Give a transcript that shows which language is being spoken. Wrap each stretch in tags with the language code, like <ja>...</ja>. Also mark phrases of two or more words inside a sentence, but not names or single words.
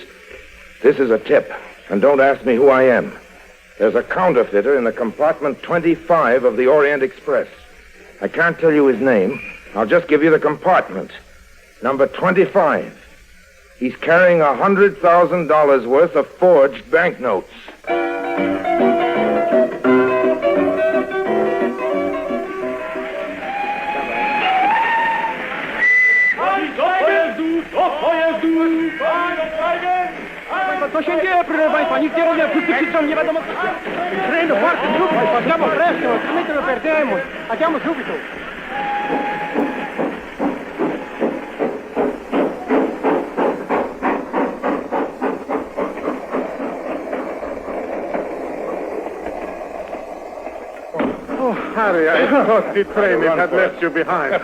<en>This is a tip, and don't ask me who I am. There's a counterfeiter in the compartment 25 of the Orient Express. I can't tell you his name. I'll just give you the compartment. Number 25. He's carrying $100,000 worth of forged banknotes.</en> <pl>Co się dzieje, proszę Państwa? Nikt nie rozumie, wszyscy krzyczą, nie wiadomo co.</pl> <it>Treno forte, gruppo, andiamo presto, altrimenti lo perdiamo. Andiamo subito.</it> <en>Harry, I thought the train had left you behind.</en>